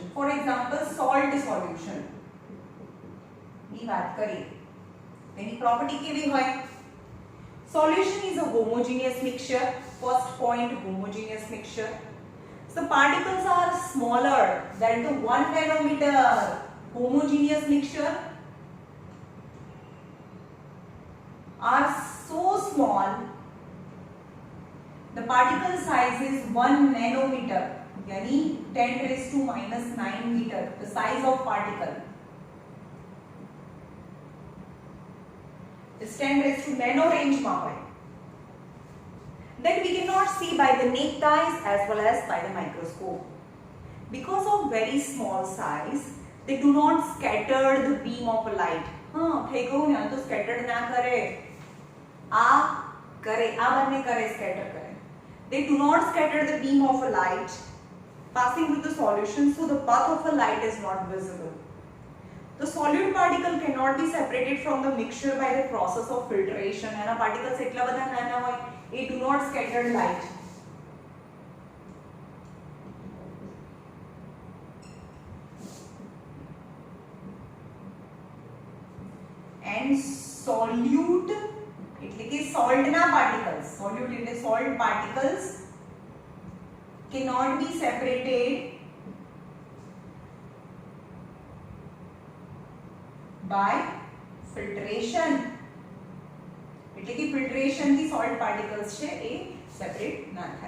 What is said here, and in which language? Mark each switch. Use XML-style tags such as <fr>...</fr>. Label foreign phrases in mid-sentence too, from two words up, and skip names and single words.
<en>For example, salt solution.</en> <gu>ની વાત કરીએ તેની પ્રોપર્ટી કેવી હોય?</gu> <en>Solution is a homogeneous mixture. First point, homogeneous mixture. So particles are smaller than the 1 nanometer. Homogeneous mixture are so small. The particle size is 1 nanometer. यानी 10⁻⁹ meter, the size of particle is 10 nano range માં હોય. That we cannot see by the naked eyes as well as by the microscope. Because of very small size, they do not scatter the beam of light.</en> <gu>હા થઈ ગયું ને, તો સ્કેટર્ડ ના કરે, આ કરે, આ બંને કરે, સ્કેટર કરે.</gu> <en>They do not scatter the beam of a light passing through the solution, so the path of a light is not visible. The solute particle cannot be separated from the mixture by the process of filtration.</en> <gu>એના particles એટલા બધા નાના હોય, એ</gu> <en>do not scatter light. And solute</en> <gu>એટલે કે</gu> <en>salt ના particles, solute એટલે salt particles cannot be separated by filtration.</en> <gu>એટલે કે filtration થી</gu> <en>salt particles</en> <gu>છે એ separate ના થાય.</gu>